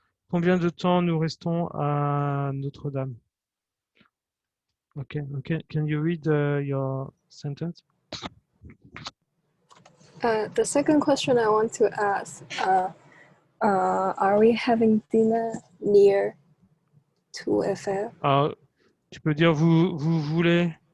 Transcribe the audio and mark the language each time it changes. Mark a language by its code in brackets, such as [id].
[fr] Combien de temps nous restons à Notre-Dame? [en] Okay, okay. Can you read your sentence? The second question I want to ask, are we having dinner near Tour Eiffel? [fr] Alors, tu peux dire vous voulez